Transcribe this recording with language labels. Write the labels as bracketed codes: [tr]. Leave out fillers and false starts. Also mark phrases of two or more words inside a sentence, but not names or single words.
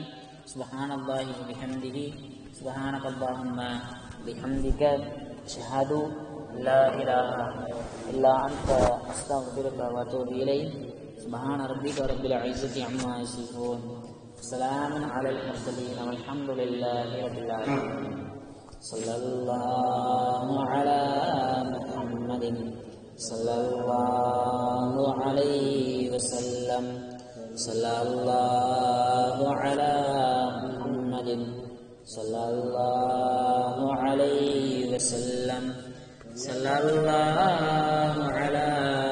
[ar] سبحان الله وبحمده سبحانك اللهم وبحمدك أشهد أن لا إله إلا أنت أستغفرك وأتوب إليك. سبحان ربك رب العزة عما يصفون. سلام على المرسلين والحمد لله رب العالمين. صلى الله على صلى الله عليه وسلم صلى الله على محمد صلى الله عليه وسلم صلى الله على